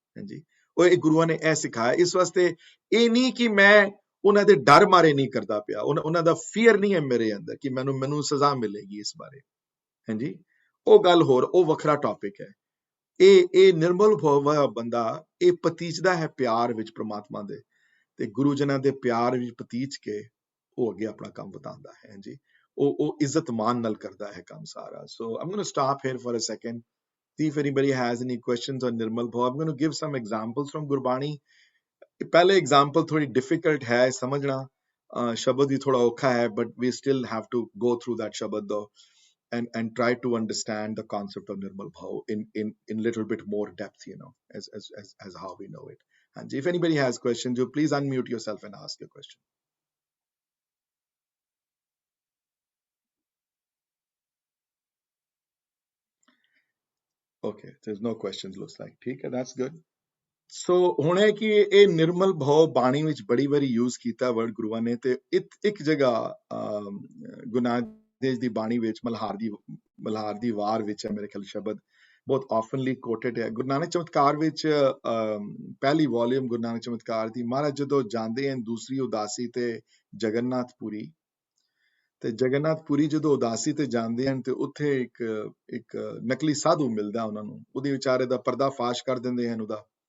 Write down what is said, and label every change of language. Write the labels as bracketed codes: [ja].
[pa] ਹਾਂਜੀ, ਉਹ ਇਹ ਗੁਰੂਆਂ ਨੇ ਇਹ ਸਿਖਾਇਆ। ਇਸ ਵਾਸਤੇ ਇਹ ਨਹੀਂ ਕਿ ਮੈਂ ਉਹਨਾਂ ਦੇ ਡਰ ਮਾਰੇ ਨਹੀਂ ਕਰਦਾ ਪਿਆ, ਉਹਨਾਂ ਦਾ ਫੀਅਰ ਨਹੀਂ ਹੈ ਮੇਰੇ ਅੰਦਰ ਕਿ ਮੈਨੂੰ ਸਜ਼ਾ ਮਿਲੇਗੀ ਇਸ ਬਾਰੇ। ਹਾਂਜੀ, ਉਹ ਗੱਲ ਹੋਰ, ਉਹ ਵੱਖਰਾ ਟੌਪਿਕ ਹੈ। ਇਹ ਨਿਰਮਲ ਭਾਵ ਬੰਦਾ ਇਹ ਪਤੀਜਦਾ ਹੈ ਪਿਆਰ ਵਿੱਚ ਪ੍ਰਮਾਤਮਾ ਦੇ, ਤੇ ਗੁਰੂ ਜਨਾਂ ਦੇ ਪਿਆਰ ਵਿੱਚ ਪਤੀਜ ਕੇ ਉਹ ਅੱਗੇ ਆਪਣਾ ਕੰਮ ਵਧਾਉਂਦਾ ਹੈ। ਹਾਂਜੀ, ਉਹ ਇੱਜ਼ਤ ਮਾਨ ਨਾਲ ਕਰਦਾ ਹੈ ਕੰਮ ਸਾਰਾ। [en] So I'm going to stop here for a second, see if anybody has any questions on Nirmal Bhav. I'm going to give some examples from Gurbani. [hi] पहले एग्जाम्पल थोड़ी डिफिकल्ट है समझना, शब्द भी थोड़ा औखा है, [en] but we still have to go through that शब्द though. and try to understand the concept of Nirmal Bhav in little bit more depth, as how we know it. And if anybody has questions, you please unmute yourself and ask your question. Okay, there's no questions, looks like. Okay, that's good. [pa] ਸੋ ਹੁਣ ਹੈ ਕਿ ਇਹ ਨਿਰਮਲ ਭਾਵ ਬਾਣੀ ਵਿੱਚ ਬੜੀ ਵਾਰੀ use ਕੀਤਾ ਵਰਡ ਗੁਰੂਆਂ ਨੇ, ਤੇ ਇੱਕ ਜਗ੍ਹਾ ਗੁਰੂ ਨਾਨਕ ਦੇਵ ਦੀ ਬਾਣੀ ਵਿੱਚ ਮਲਹਾਰ ਦੀ ਵਾਰ ਵਿੱਚ ਹੈ ਮੇਰੇ ਖਿਆਲ ਸ਼ਬਦ ਬਹੁਤ ਆਫਨਲੀ ਕੋਟਡ ਹੈ। ਗੁਰੂ ਨਾਨਕ ਚਮਤਕਾਰ ਵਿੱਚ ਪਹਿਲੀ ਵੋਲੀਅਮ ਗੁਰੂ ਨਾਨਕ ਚਮਤਕਾਰ ਦੀ, ਮਹਾਰਾਜ ਜਦੋਂ ਜਾਂਦੇ ਹਨ ਦੂਸਰੀ ਉਦਾਸੀ ਤੇ ਜਗਨਨਾਥਪੁਰੀ, ਤੇ ਜਗਨਨਾਥਪੁਰੀ ਜਦੋਂ ਉਦਾਸੀ ਤੇ ਜਾਂਦੇ ਹਨ ਤੇ ਉੱਥੇ ਇੱਕ ਨਕਲੀ ਸਾਧੂ ਮਿਲਦਾ ਉਹਨਾਂ ਨੂੰ, ਉਹਦੇ ਵਿਚਾਰੇ ਦਾ ਪਰਦਾਫਾਸ਼ ਕਰ ਦਿੰਦੇ ਹਨ ਉਹਦਾ।